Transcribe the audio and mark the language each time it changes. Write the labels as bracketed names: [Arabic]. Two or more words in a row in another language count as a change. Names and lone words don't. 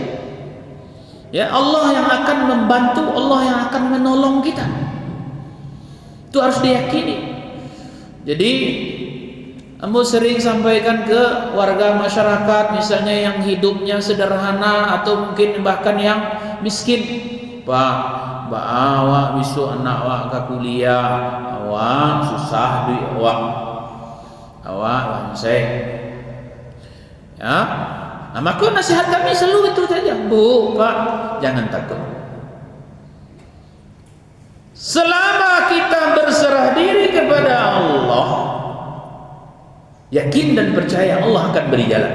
[Indonesian] Ya, Allah yang akan membantu, Allah yang akan menolong kita. Itu harus diyakini. Jadi ambo sering sampaikan ke warga masyarakat, misalnya yang hidupnya sederhana atau mungkin bahkan yang miskin. Pak, [Minangkabau] awak besok anak awak ke kuliah, awak susah duit awak. [Indonesian] Awak saya Ya, maka nasihat kami selalu itu saja, Bu, Pak, jangan takut. Selama kita berserah diri kepada Allah, yakin dan percaya Allah akan beri jalan.